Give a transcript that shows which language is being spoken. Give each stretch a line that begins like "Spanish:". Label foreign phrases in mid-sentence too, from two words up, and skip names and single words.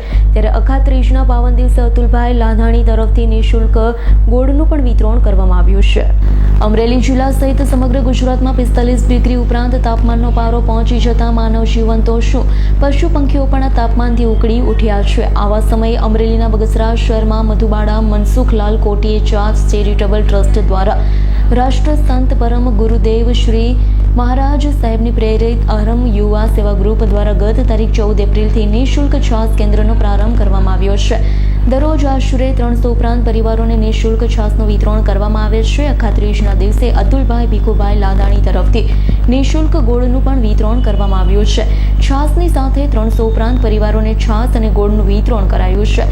Gujarati: ત્યારે અખાત્રીજના પાવન દિવસે અતુલભાઈ લાધાણી તરફથી નિઃશુલ્ક ગોળનું પણ વિતરણ કરવામાં આવ્યું છે। અમરેલી જિલ્લા સહિત સમગ્ર ગુજરાતમાં 45 ડિગ્રી ઉપરાંત તાપમાનનો પારો પહોંચી જતા માનવ જીવન તો શું પશુ પંખીઓ પણ આ તાપમાનથી ઉકળી ઉઠ્યા છે। આવા સમયે અમરેલીના બગસરા શહેરમાં મધુબાડા મનસુખલાલ કોટિયે ચાસ
English: charitable trust
Gujarati: દ્વારા રાષ્ટ્ર સંત પરમ ગુરુદેવ શ્રી મહારાજ સાહેબની પ્રેરિત અહર્મ યુવા સેવા ગ્રુપ દ્વારા ગત તારીખ 14 એપ્રિલ નિઃશુલ્ક છાસ કેન્દ્રનો પ્રારંભ કરવામાં આવ્યો છે। દરરોજ આશરે 300 ઉપરાંત પરિવારોને નિઃશુલ્ક છાસનું વિતરણ કરવામાં આવે છે। અખાત્રીજના દિવસે અતુલભાઈ ભીખુભાઈ લાદાણી તરફથી નિઃશુલ્ક ગોળનું પણ વિતરણ કરવામાં આવ્યું છે। છાસની સાથે 300 ઉપરાંત પરિવારોને છાસ અને ગોળનું વિતરણ કરાયું છે।